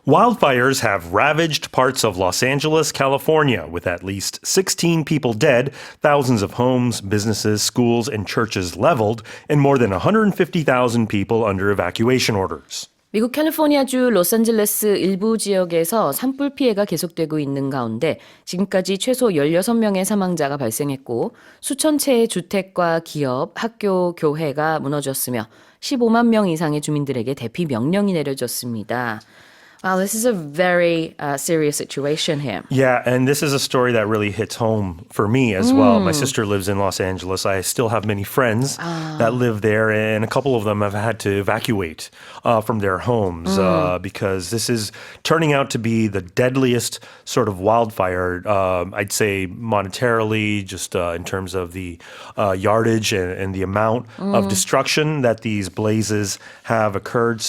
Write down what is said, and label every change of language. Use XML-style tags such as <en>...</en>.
<en>Wildfires have ravaged parts of Los Angeles, California, with at least 16 people dead, thousands of homes, businesses, schools, and churches leveled, and more than 150,000 people under evacuation orders.</en> <ko>미국 캘리포니아주 로스앤젤레스 일부 지역에서 산불 피해가 계속되고 있는 가운데 지금까지 최소 16명의 사망자가 발생했고 수천 채의 주택과 기업, 학교, 교회가 무너졌으며 15만 명 이상의 주민들에게 대피 명령이 내려졌습니다.</ko> <en>Wow, this is a very serious situation here. Yeah, and this is a story that really hits home for me as well. My sister lives in Los Angeles. I still have many friends that live there, and a couple of them have had to evacuate from their homes because this is turning out to be the deadliest sort of wildfire, I'd say monetarily, just in terms of the yardage and the amount of destruction that these blazes have occurred.</en>